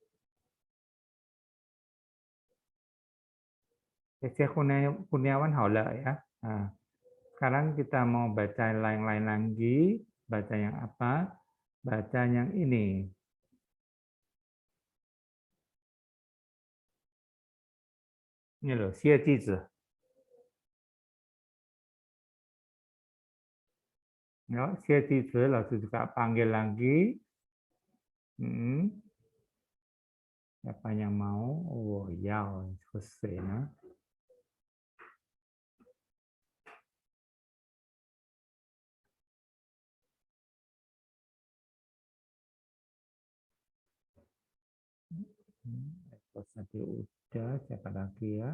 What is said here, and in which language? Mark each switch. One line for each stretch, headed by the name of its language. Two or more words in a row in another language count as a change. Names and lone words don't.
Indonesian: Kesia Kurniawan Haula ya. Nah. Sekarang kita mau baca lain-lain lagi. Baca yang apa? Baca yang ini. Ini loh,
Chinese: 写句子.
Indonesian: Ya,
Chinese: 写句子,
Indonesian: lalu juga panggil lagi. Siapa yang mau? Oh, ya, selesai. Nah. Tadi udah, siapa lagi ya?